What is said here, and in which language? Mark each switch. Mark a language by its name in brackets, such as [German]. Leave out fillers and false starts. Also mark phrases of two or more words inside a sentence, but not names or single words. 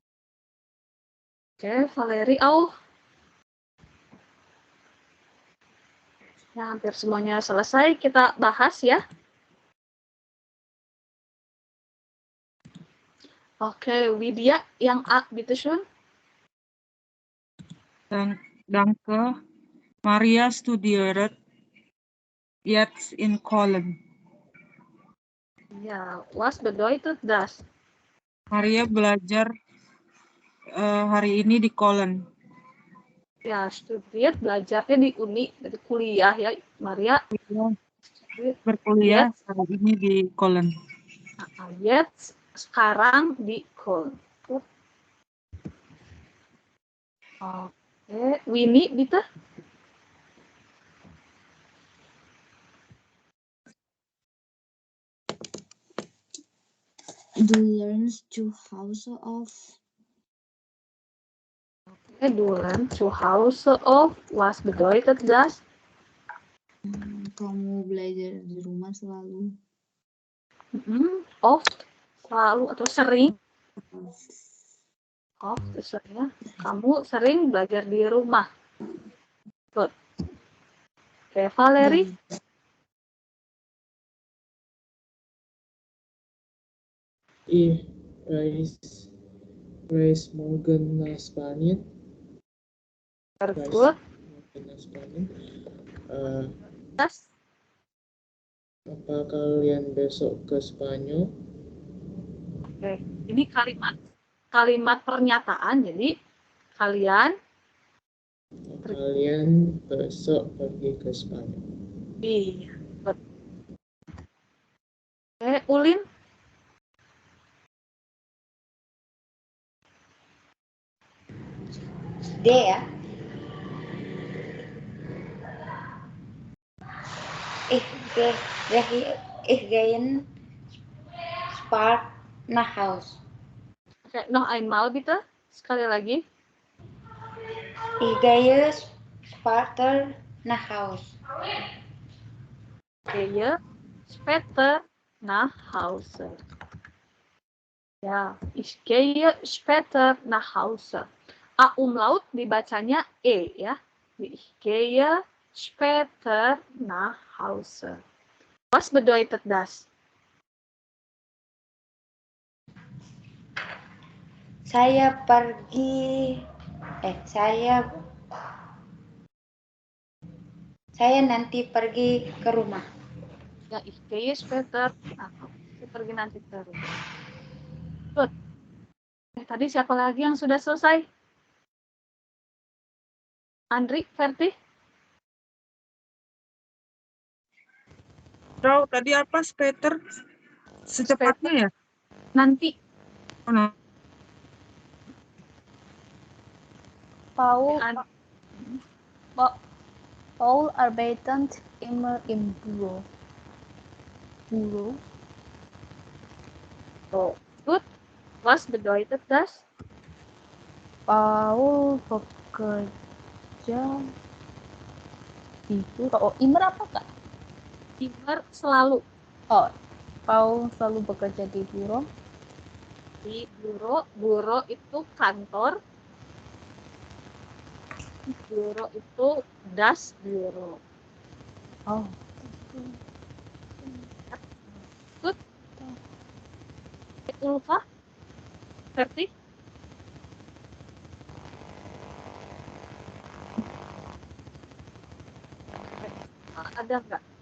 [Indonesian] Oke, Valeri. Oh. Ya, hampir semuanya selesai. Kita bahas ya. Oke, Widya yang A, bitteschön. [German] Danke. Maria studiert jetzt in Köln. Ja, was bedeutet das? [Indonesian] Maria belajar hari ini di Köln. Ya, studiert belajarnya di uni, dari kuliah ya, Maria. Berkuliah hari ini di Köln. Jetzt sekarang di Köln. Oke, Winnie, [German] bitte. Du lernst zu Hause auf. Du lernst zu Hause auf. Was bedeutet das? [Indonesian] Kamu belajar di rumah selalu. Oft, selalu atau sering. Oft sering ya. Kamu sering belajar di rumah. [English] Good. Oke, Valerie. [German] Ich reise morgen nach Spanien. [English] Very good. [Indonesian] Apa kalian besok ke Spanyol? Oke, ini kalimat pernyataan. Jadi kalian besok pergi ke Spanyol. Iya. Oke, Ulin. D ya. [German] Ich gehe Spark nach Haus. Oke, noch einmal bitte. [Indonesian] Sekali lagi. [German] Ich gehe später nach Haus. Gehe später nach Hause. Ya, ich gehe später nach Hause. [Indonesian] A umlaut dibacanya E ya. [German] Ich gehe später nach Hause. Was bedeutet das? [Indonesian] Saya nanti pergi ke rumah. Ya, [German] ich gehe später. [Indonesian] Nah, saya pergi nanti ke rumah. [English] Good. [Indonesian] Tadi siapa lagi yang sudah selesai? Andri, Ferti? Tahu tadi apa, Peter? Secepatnya ya? Nanti. [English] Oh, no. [German] Paul arbeitet immer im Büro. [English] Oh, good. [German] Was bedeutet das? [Indonesian] Paul bekerja di Büro. Oh, immer apa kak? Immer selalu. Oh, Paul selalu bekerja di Büro. Di Büro itu kantor. Büro itu [German] das Büro. [Indonesian] Oh. [English] Good. Ulfa? [Indonesian] Ferti? Ada nggak?